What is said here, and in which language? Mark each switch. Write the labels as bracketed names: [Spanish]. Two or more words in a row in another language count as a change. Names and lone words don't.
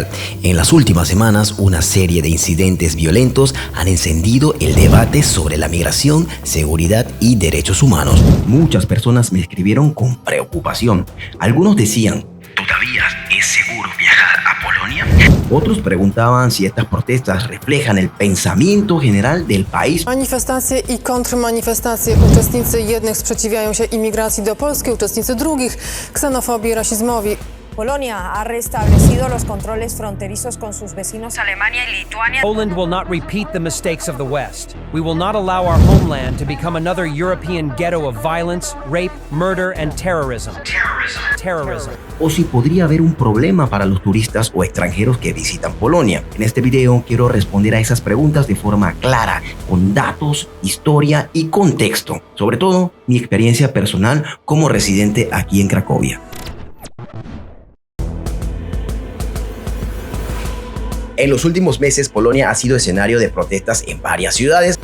[Spanish] En las últimas semanas, una serie de incidentes violentos han encendido el debate sobre la migración, seguridad y derechos humanos. Muchas personas me escribieron con preocupación. Algunos decían, ¿todavía es seguro viajar a Polonia? Otros preguntaban si estas protestas reflejan el pensamiento general del país. [Polish] Manifestacje i kontrmanifestacje. Uczestnicy jednych sprzeciwiają się imigracji do Polski, uczestnicy drugich ksenofobii i rasizmowi. [Spanish] Polonia ha restablecido los controles fronterizos con sus vecinos Alemania y Lituania. [English] Poland will not repeat the mistakes of the West. We will not allow our homeland to become another European ghetto of violence, rape, murder, and terrorism. Terrorism. [Spanish] O si podría haber un problema para los turistas o extranjeros que visitan Polonia. En este video quiero responder a esas preguntas de forma clara, con datos, historia y contexto. Sobre todo, mi experiencia personal como residente aquí en Cracovia. En los últimos meses, Polonia ha sido escenario de protestas en varias ciudades.